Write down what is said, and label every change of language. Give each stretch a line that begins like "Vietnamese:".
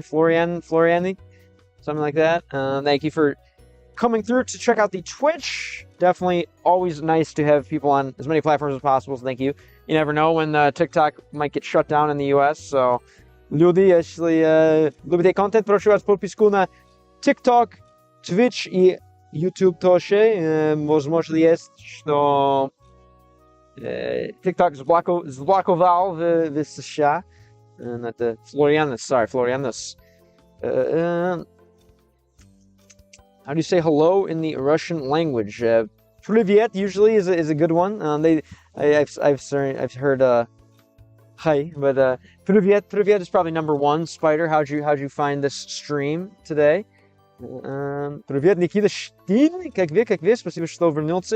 English: Floriani? Something like that. Thank you for coming through to check out the Twitch. Definitely always nice to have people on as many platforms as possible, so thank you. You never know when TikTok might get shut down in the US, so
Russian: люди, если любите контент, прошу вас подписку на TikTok, Twitch и YouTube тоже. Возможно, есть, что TikTok заблоковал в США. Это Florianus.
English: How do you say hello in the Russian language?
Russian: Привет
English: usually is a good one. I've heard hi, but
Russian: привет
English: is probably number one. Spider, how'd you find this stream today?
Russian: Привет, Никита Штин, как вы, спасибо, что вернулся.